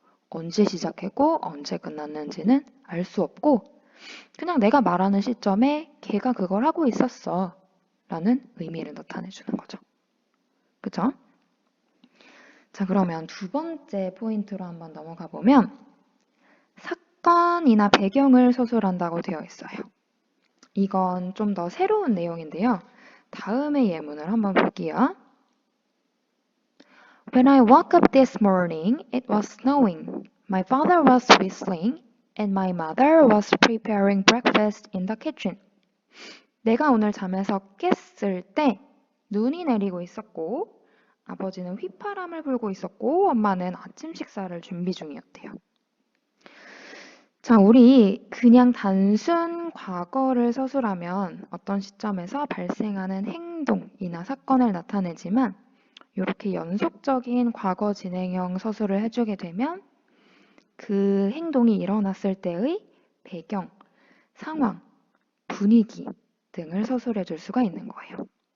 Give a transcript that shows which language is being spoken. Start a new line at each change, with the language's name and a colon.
Korean: 언제 시작했고 언제 끝났는지는 알 수 없고 그냥 내가 말하는 시점에 걔가 그걸 하고 있었어 라는 의미를 나타내 주는 거죠. 그죠? 자, 그러면 두 번째 포인트로 한번 넘어가 보면 사건이나 배경을 서술한다고 되어 있어요. 이건 좀 더 새로운 내용인데요. 다음의 예문을 한번 볼게요.
English: When I woke up this morning, it was snowing. My father was whistling and my mother was preparing breakfast in the kitchen.
Korean: 내가 오늘 잠에서 깼을 때 눈이 내리고 있었고 아버지는 휘파람을 불고 있었고 엄마는 아침 식사를 준비 중이었대요. 자, 우리 그냥 단순 과거를 서술하면 어떤 시점에서 발생하는 행동이나 사건을 나타내지만 이렇게 연속적인 과거 진행형 서술을 해주게 되면 그 행동이 일어났을 때의 배경, 상황, 분위기 등을 서술해 줄 수가 있는 거예요.